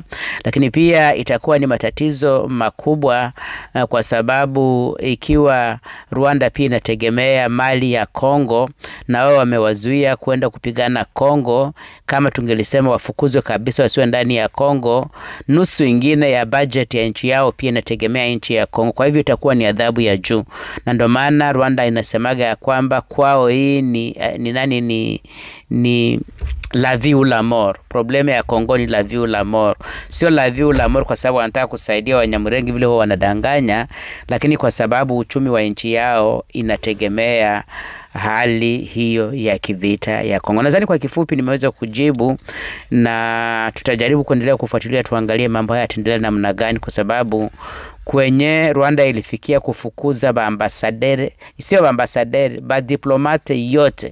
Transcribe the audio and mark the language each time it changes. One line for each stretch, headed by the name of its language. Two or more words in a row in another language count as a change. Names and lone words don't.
Swahili: Lakini pia itakuwa ni matatizo makubwa, kwa sababu ikiwa Rwanda pia inategemea mali ya Kongo, na wao wamewazuia kwenda kupigana Kongo, kama tungelisema wafukuzwe kabisa wasiwe ndani ya Kongo, nusu ingine ya budget ya nchi yao pia inategemea nchi ya Kongo. Kwa hivyo itakuwa ni adhabu ya juu, na ndio maana Rwanda inasemaga ya kwamba kwao hii ni
French: la vie ou la mort.
Swahili: Probleme ya Kongo ni
French: la vie ou la mort.
Swahili: Sio
French: la vie ou la mort
Swahili: kwa sababu wanataka kusaidia Wanyamulenge vile huwa wanadanganya, lakini kwa sababu uchumi wa nchi yao inategemea hali hiyo ya kivita ya Kongo. Nadhani kwa kifupi nimeweza kujibu, na tutajaribu kuendelea kufuatilia, tuangalie mambo haya yataendelea namna gani, kwa sababu kwenye Rwanda ilifikia kufukuza baambasadere, sio baambasadere, ba diplomate yote.